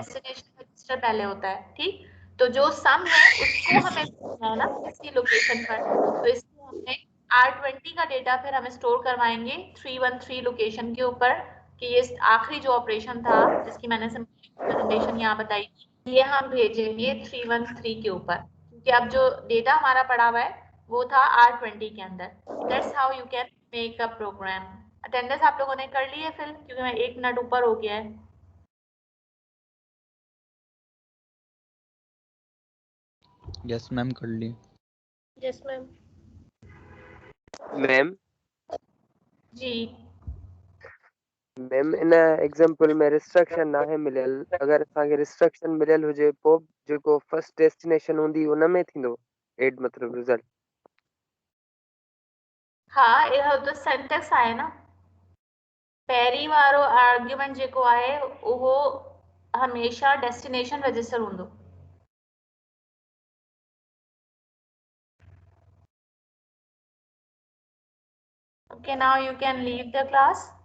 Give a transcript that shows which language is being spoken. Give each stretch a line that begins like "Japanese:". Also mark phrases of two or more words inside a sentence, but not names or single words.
English: destination register
Urdu: پہلے ہوتا ہے۔ ٹھیک، تو جو سم ہے اس کو ہمیں بھیجنا ہے نا کسی لوکیشن پر، تو اس کو ہم نے R20 کا ڈیٹا پھر ہمیں اسٹور کروائیں گے 313 لوکیشن کے اوپر، کہ یہ آخری جو آپریشن تھا جس کی میں نے پریزنٹیشن یہاں بتائی، یہ ہم بھیجیں گے 313 کے اوپر، کیونکہ اب جو ڈیٹا ہمارا پڑا ہوا ہے وہ تھا R20 کے اندر.
English: That's how you can make a program.
Urdu: اٹینڈنس آپ لوگوں نے کر لی ہے پھر، کیونکہ میں 1 منٹ اوپر ہو گیا ہے.
English: yes ma'am,
Urdu: کر لی.
English: Yes ma'am. मैम
Urdu: जी
Sindhi: मैम
English: in example
Sindhi: में रिस्ट्रिक्शन ना है मिलियल, अगर असांखे रिस्ट्रिक्शन मिलियल हुजे पोइ जेको
English: first destination
Sindhi: हूंदी उन में थींदो एड मतलब रिजल्ट? हाँ, इहो तो सिंटेक्स आहे न, पहिरीं वारो आर्ग्यूमेंट जेको आहे उहो हमेशा
English: destination register
Sindhi: हूंदो।
English: Okay, now you can leave the class.